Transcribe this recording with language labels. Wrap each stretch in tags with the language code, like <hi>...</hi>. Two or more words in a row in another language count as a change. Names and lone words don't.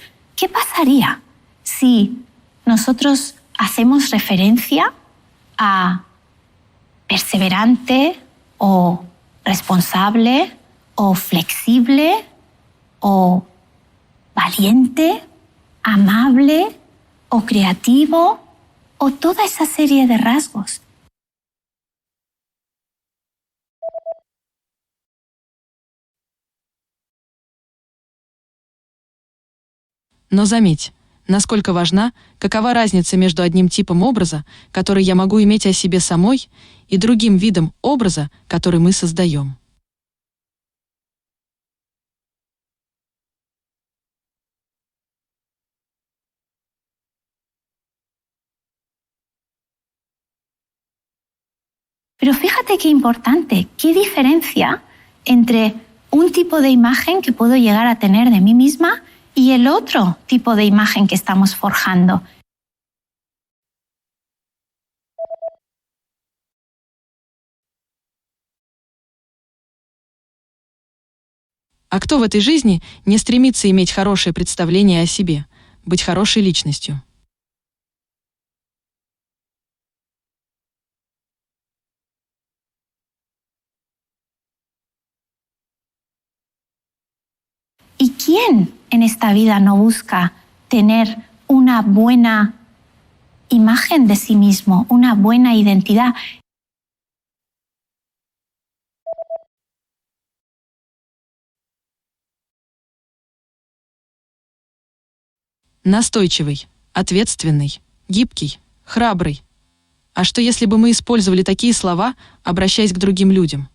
<es>¿Qué pasaría si nosotros hacemos referencia a perseverante o responsable o flexible o valiente, amable o creativo o toda esa serie de rasgos?</es> <ru>Но заметь, насколько важна, какова разница между одним типом образа, который я могу иметь о себе самой, и другим видом образа, который мы создаем.</ru> <es>Pero fíjate qué importante, qué diferencia entre un tipo de imagen que puedo llegar a tener de mí misma y el otro tipo de imagen que estamos forjando.</es> <ru>А кто в этой жизни не стремится иметь хорошее представление о себе, быть хорошей личностью?</ru> <es>¿Y quién en esta vida no busca tener una buena imagen de sí mismo, una buena identidad?</es> <ru>Настойчивый, ответственный, гибкий, храбрый. А что если бы мы использовали такие слова, обращаясь к другим людям?</ru>